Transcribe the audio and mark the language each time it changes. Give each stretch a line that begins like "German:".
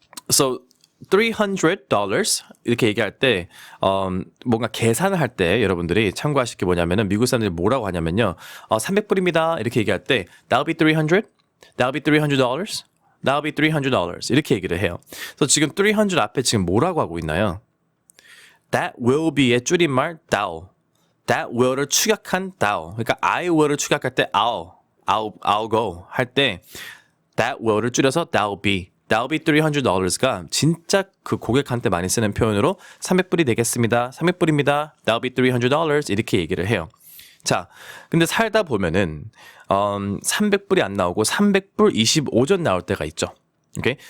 Korean: So $300 이렇게 얘기할 때 뭔가 계산을 할 때 여러분들이 참고하실 게 뭐냐면은 미국 사람들이 뭐라고 하냐면요. 300불입니다. 이렇게 얘기할 때
English: That'll be 300? That'll be $300? That'll be $300
Korean: 이렇게 얘기를 해요. 그래서 지금 300 앞에 지금 뭐라고 하고 있나요?
English: That will be의 줄임말 that'll. That will를 축약한 that'll.
Korean: 그러니까 I will을 축약할 때
English: I'll go
Korean: 할 때 that will를 줄여서
English: that'll be. That'll be $300가
Korean: 진짜 그 고객한테 많이 쓰는 표현으로 300불이 되겠습니다. 300불입니다.
English: That'll be $300
Korean: 이렇게 얘기를 해요. 자, 근데 살다 보면은 300불이 안 나오고 300불 25전 나올 때가 있죠. 오케이?